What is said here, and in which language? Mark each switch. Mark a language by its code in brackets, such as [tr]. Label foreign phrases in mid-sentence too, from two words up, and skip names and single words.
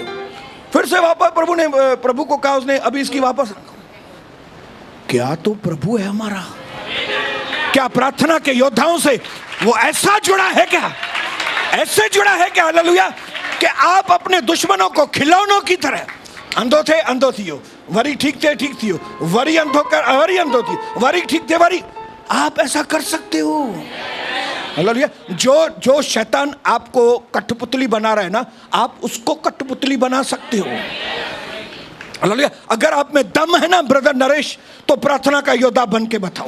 [hi] फिर से वापस प्रभु को कहा उसने अभी इसकी वापस। क्या तो प्रभु है हमारा? क्या प्रार्थना के योद्धाओं से वो ऐसा जुड़ा है? क्या ऐसे जुड़ा है क्या? हालेलुया। कि आप अपने दुश्मनों को खिलौनों की तरह, [sd] अंधो थे अंधो थियो, वरी ठीक थे ठीक थियो, वरी अंधो कर वरी अंधो थी, वरी ठीक थे वरी, [hi] आप ऐसा कर सकते हो। हालेलुया। जो शैतान आपको कठपुतली बना रहा है ना, आप उसको कठपुतली बना सकते हो। हालेलुया। अगर आप में दम है ना ब्रदर नरेश, तो प्रार्थना का योद्धा बन के बताओ।